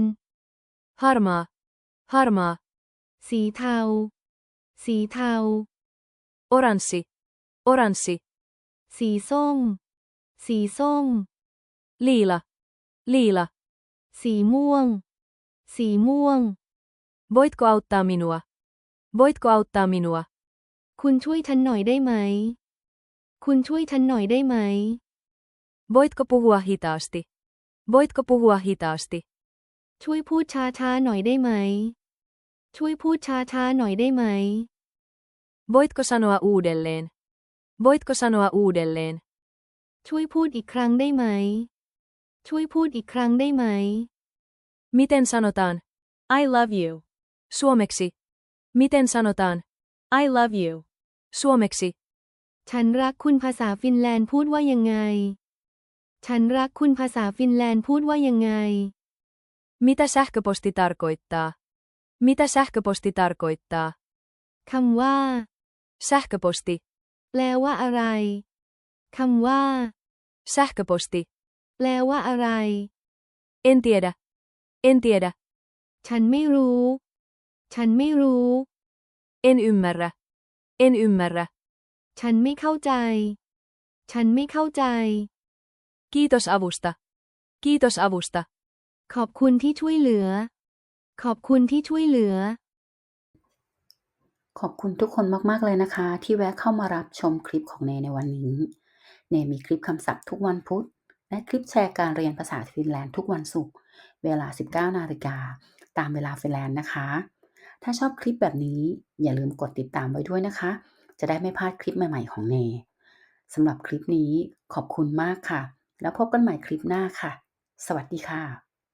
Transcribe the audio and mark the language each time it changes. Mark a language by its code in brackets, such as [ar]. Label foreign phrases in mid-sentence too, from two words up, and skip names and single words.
[fi] Harmaa. Harmaa. [th] สีเทา สีเทา [fi] Oranssi. Oranssi. [th] สีส้ม สีส้ม [fi] Liila. Liila. [th] สีม่วง สีม่วง [fi] Voitko auttaa minua? Voitko auttaa minua? [th] คุณช่วยฉันหน่อยได้ไหม คุณช่วยฉันหน่อยได้ไหม [fi] Voitko puhua hitaasti? Voitko puhua hitaasti? [th] ช่วยพูดช้าๆหน่อยได้ไหม ช่วยพูดช้าๆหน่อยได้ไหม [fi] Voitko sanoa uudelleen? Voitko sanoa uudelleen? [th] ช่วยพูดอีกครั้งได้ไหม ช่วยพูดอีกครั้งได้ไหม [fi] Miten sanotaan? [en] I love you. [fi] Suomeksi. Miten sanotaan? [en] I love you. [fi] Suomeksi. [th] ฉันรักคุณภาษาฟินแลนด์พูดว่ายังไง ฉันรักคุณภาษาฟินแลนด์พูดว่ายังไง [fi] Mitä sähköposti tarkoittaa? Mitä sähköposti tarkoittaa? [th] คำว่า Sähköposti. แปลว่าอะไร คำว่า Sähköposti. แปลว่าอะไร [fi] En tiedä. En tiedä. [th] ฉันไม่รู้ ฉันไม่รู้ [fi] En ymmärrä. En ymmärrä. [th] ฉันไม่เข้าใจ ฉันไม่เข้าใจ [fi] Kiitos avusta. Kiitos avusta. [th] ขอบคุณที่ช่วยเหลือ ขอบคุณที่ช่วยเหลือ ขอบคุณทุกคนมากๆเลยนะคะที่แวะเข้ามารับชมคลิปของเนในวันนี้ เนมีคลิปคำศัพท์ทุกวันพุธและคลิปแชร์การเรียนภาษาฟินแลนด์ทุกวันศุกร์เวลา 19 นาฬิกาตามเวลาฟินแลนด์นะคะ ถ้าชอบคลิปแบบนี้อย่าลืมกดติดตามไว้ด้วยนะคะ จะได้ไม่พลาดคลิปใหม่ๆของเนสำหรับคลิปนี้ขอบคุณมากค่ะแล้วพบกันใหม่คลิปหน้าค่ะ สวัสดีค่ะ